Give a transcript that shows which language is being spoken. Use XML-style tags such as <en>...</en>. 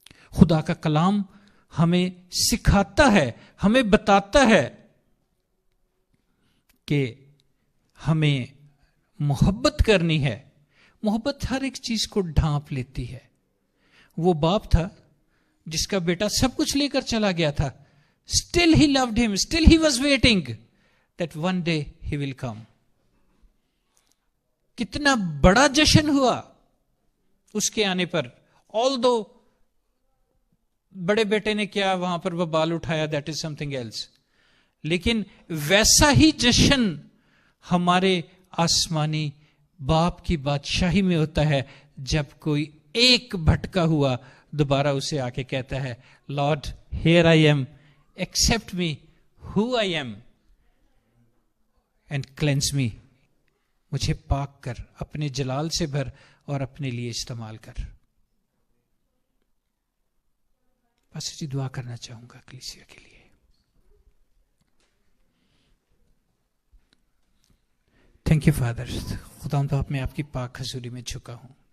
<ur>خدا کا کلام ہمیں سکھاتا ہے, ہمیں بتاتا ہے کہ ہمیں محبت کرنی ہے. محبت ہر ایک چیز کو ڈھانپ لیتی ہے. وہ باپ تھا جس کا بیٹا سب کچھ لے کر چلا گیا تھا.</ur> <en>Still he loved him. Still he was waiting that one day he will come.</en> <ur>کتنا بڑا جشن ہوا اس کے آنے پر. Although بڑے بیٹے نے کیا وہاں پر وہ بال اٹھایا,</ur> <en>that is something else.</en> <ur>لیکن ویسا ہی جشن ہمارے آسمانی باپ کی بادشاہی میں ہوتا ہے جب کوئی ایک بھٹکا ہوا دوبارہ اسے آ کے کہتا ہے,</ur> <en>Lord, here I am. Accept me who I am and cleanse me.</en> <ur>مجھے پاک کر, اپنے جلال سے بھر اور اپنے لیے استعمال کر. بس جی دعا کرنا چاہوں گا کلیسیا کے لیے.</ur> <en>Thank you father.</en> <ur>خدا باپ میں آپ کی پاک حضوری میں جھکا ہوں.</ur>